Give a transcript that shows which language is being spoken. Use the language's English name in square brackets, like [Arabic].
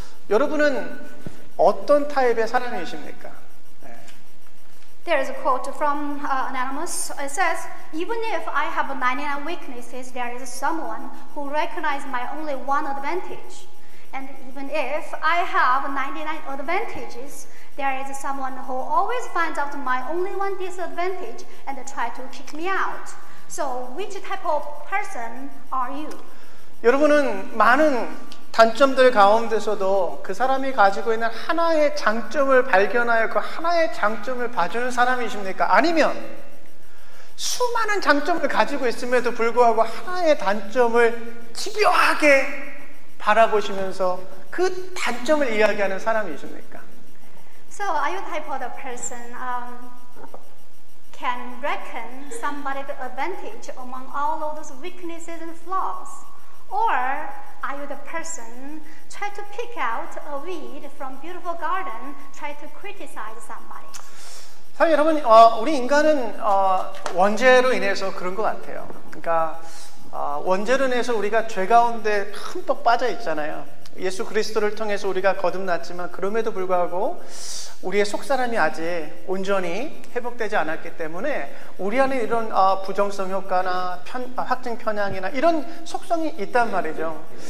[Korean] 여러분은 어떤 타입의 사람이십니까? [English] There is a quote from Anonymous. It says, even if I have 99 weaknesses, there is someone who recognizes my only one advantage. And even if I have 99 advantages, there is someone who always finds out my only one disadvantage and try to kick me out. So which type of person are you? [Korean] 여러분은 많은 단점들 가운데서도 그 사람이 가지고 있는 하나의 장점을 발견하여 그 하나의 장점을 봐주는 사람이십니까? 아니면 수많은 장점을 가지고 있음에도 불구하고 하나의 단점을 집요하게 바라보시면서 그 단점을 이야기하는 사람이십니까? [English] So are you type of the person can reckon somebody's advantage among all of those weaknesses and flaws? Or are you the person try to pick out a weed from beautiful garden, try to criticize somebody? [Korean] 사실 여러분, 우리 인간은 원죄로 인해서 그런 것 같아요. 그러니까 원죄론에서 우리가 죄 가운데 흠뻑 빠져 있잖아요. 예수 그리스도를 통해서 우리가 거듭났지만 그럼에도 불구하고 우리의 속사람이 아직 온전히 회복되지 않았기 때문에 우리 안에 이런 부정성 효과나 확증 편향이나 이런 속성이 있단 말이죠.